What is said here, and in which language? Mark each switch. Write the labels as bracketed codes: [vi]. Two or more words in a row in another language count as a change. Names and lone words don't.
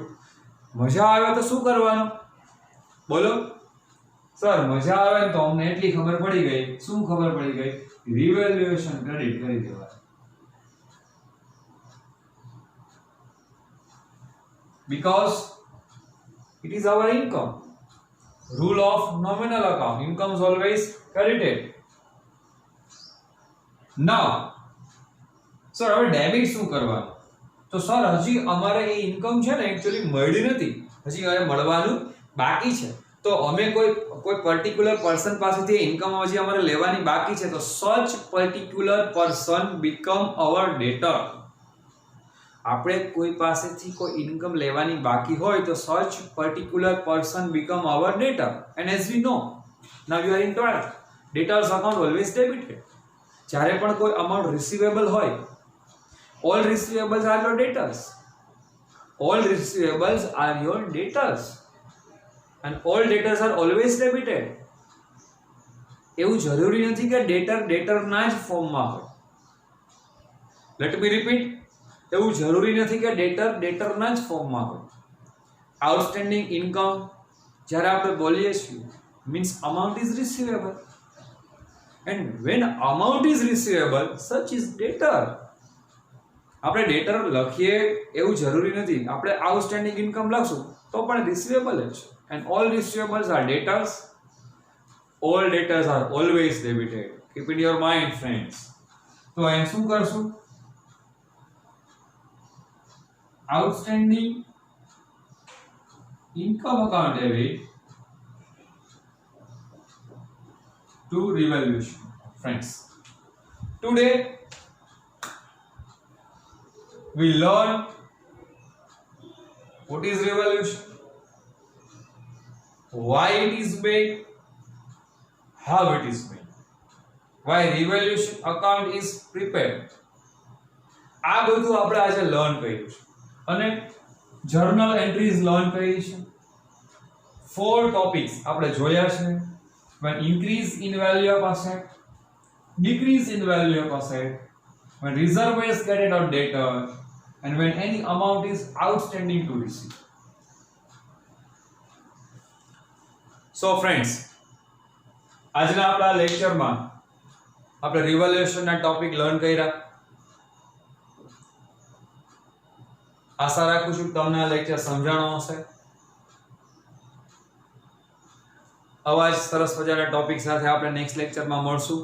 [gu] મજા આવે તો શું કરવાનું બોલો? સર મજા આવે તો અમને એટલી ખબર પડી ગઈ. શું ખબર પડી ગઈ? રિવેલ્યુએશન ક્રેડિટ કરી દેવાનું. [en] બીકોઝ it is our income. Rule of nominal account, income is always credited. Now sir [gu] હવે ડેબિટ શું કરવાનું? તો સર હજી અમારે એ ઇન્કમ છે ને એક્ચ્યુઅલી મળી નથી, હજી હવે મળવાનું બાકી છે. તો અમે કોઈ [en] particular person [gu] પાસેથી ઇન્કમ હજી અમારે લેવાની બાકી છે, તો [en] such particular person become our debtor. [gu] આપણે કોઈ પાસેથી કોઈ ઇન્કમ લેવાની બાકી હોય તો [en] such particular person become our debtor. And as we know, now you are in 12th, debtors account always debited. [gu] જ્યારે પણ કોઈ [en] amount receivable હોય, all receivables are your debtors. All receivables are your debtors. And all debtors are always debited. [gu] એવું જરૂરી નથી કે ડેટર ના જ ફોર્મમાં હોય. [en] Let me repeat. [gu] એવું જરૂરી નથી કે ડેટરના જ ફોર્મમાં હોય. [en] outstanding income [gu] જ્યારે આપણે બોલીએ છીએ [en] means amount is receivable, and when amount is receivable such is debtor. [gu] આપણે ડેટર લખીએ એવું જરૂરી નથી, આપણે [en] outstanding income [gu] લખશું તો પણ રિસીવેબલ જ છે. [en] And all receivables are debtors. All debtors are always debited. Keep in your mind friends. [gu] તો અહીં શું કરશું? [en] Outstanding income account debit to revaluation. Friends, today we learn what is revaluation, why it is made, how it is made, why revaluation account is prepared. [gu] આ બધું આપણે આજે લર્ન કર્યું છે અને [en] journal entries [gu] લર્ન કરી છે. 4 ટોપિક્સ આપણે જોયા છે. [en] when increase in value of asset, decrease in value of asset, when reserve is carried out debtor, and when any amount is outstanding to receive. So friends, [gu] આજના આપણા લેક્ચરમાં આપણે રિવોલ્યુશનના ટોપિક લર્ન કર્યા. આશા રાખું છું તમને આ લેક્ચર સમજાણો હશે. આવા જ સરસ મજાના ટોપિક સાથે આપણે નેક્સ્ટ લેક્ચરમાં મળશું.